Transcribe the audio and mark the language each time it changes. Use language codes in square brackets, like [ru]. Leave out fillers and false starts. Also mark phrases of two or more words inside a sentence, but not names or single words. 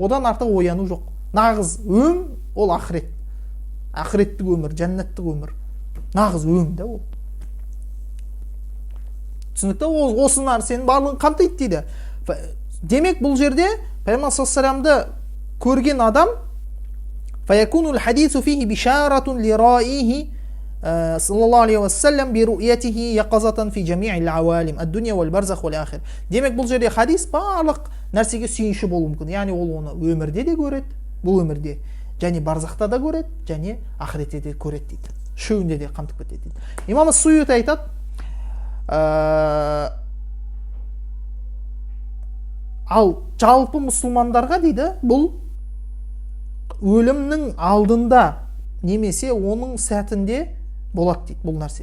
[kk] Одан артық ояну жоқ. Нағыз өң ол ақырет. Ақыреттік өмір, жәннаттық өмір. Нағыз өң да ол. Түсінікті? Ол осы нәрсенің барлығын қамтиды дейді. Демек бұл жерде пайғамбар [ar] صلى الله عليه وسلم [kk] көрген адам [ar] فيكون الحديث فيه بشارة لرائيه صلى الله عليه وسلم برؤيته يقظة في جميع العوالم الدنيا والبرزخ والآخر. [kk] Демек бұл жерде хадис барлық нәрсеге сүйінші болуы мүмкін. Яғни ол оны өмірде де көреді, бұл өмірде, және барзақта да көреді, және ақыретте де көреді дейді. Үшеуінде де қамтып кетеді дейді. Имам Суйути айтады, ал жалпы мұсылмандарға дейді, бұл өлімнің алдында немесе оның сәтінде болады дейді бұл нәрсе.